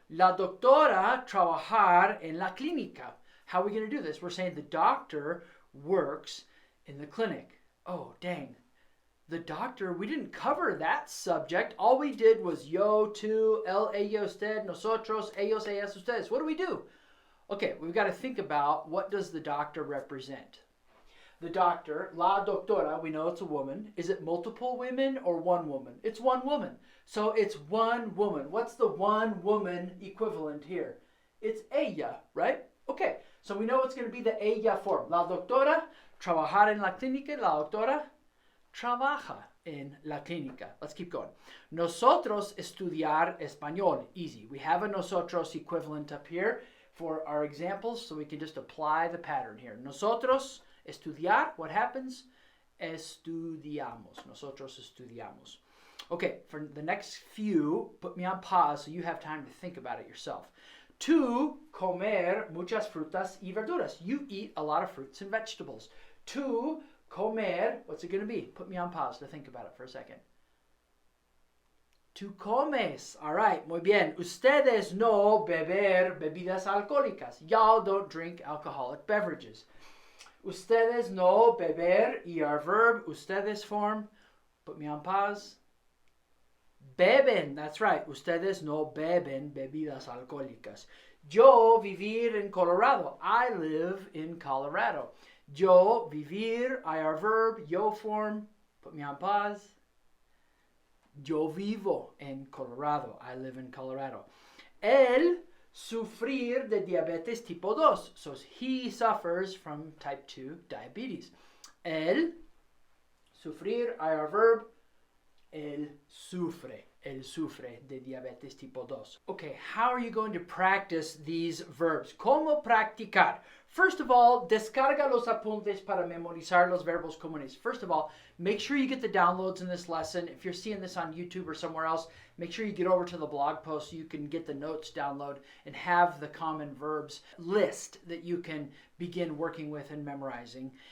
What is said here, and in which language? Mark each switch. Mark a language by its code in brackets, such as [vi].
[es] La doctora trabajar en la clínica. [en] How are we going to do this? We're saying the doctor works in the clinic. Oh, dang. The doctor, we didn't cover that subject. All we did was yo, tú, él, ella, usted, nosotros, ellos, ellas, ustedes. What do we do? Okay, we've got to think about what does the doctor represent. The doctor, la doctora, we know it's a woman. Is it multiple women or one woman? It's one woman. So it's one woman. What's the one woman equivalent here? It's ella, right? Okay, so we know it's going to be the ella form. [es] La doctora, trabajar en la clínica. La doctora trabaja en la clínica. [en] Let's keep going. [es] Nosotros estudiar español. [en] Easy. We have a nosotros equivalent up here for our examples so we can just apply the pattern here. [es] Nosotros estudiar, [en] what happens? [es] Estudiamos. Nosotros estudiamos. [en] Okay, for the next few, put me on pause so you have time to think about it yourself. [es] To comer muchas frutas y verduras. [en] You eat a lot of fruits and vegetables. To comer, what's it going to be? Put me on pause to think about it for a second. [es] Tú comes. [en] All right, [es] muy bien. Ustedes no beber bebidas alcohólicas. [en] Y'all don't drink alcoholic beverages. [es] Ustedes no beber, [en] y our verb, ustedes form, put me on pause. Beben, that's right. [es] Ustedes no beben bebidas alcohólicas. Yo vivir en Colorado. [en] I live in Colorado. [es] Yo vivir, [en] I our verb, yo form, put me on pause. [es] Yo vivo en Colorado. [en] I live in Colorado. [es] Él sufrir de diabetes tipo 2. [en] So he suffers from type 2 diabetes. [es] Él sufrir, [en] I our verb. [es] Él sufre de diabetes tipo 2. [en] Okay, how are you going to practice these verbs? [es] ¿Cómo practicar? [en] First of all, [es] descarga los apuntes para memorizar los verbos comunes. [en] First of all, make sure you get the downloads in this lesson. If you're seeing this on YouTube or somewhere else, make sure you get over to the blog post so you can get the notes download and have the common verbs list that you can begin working with and memorizing.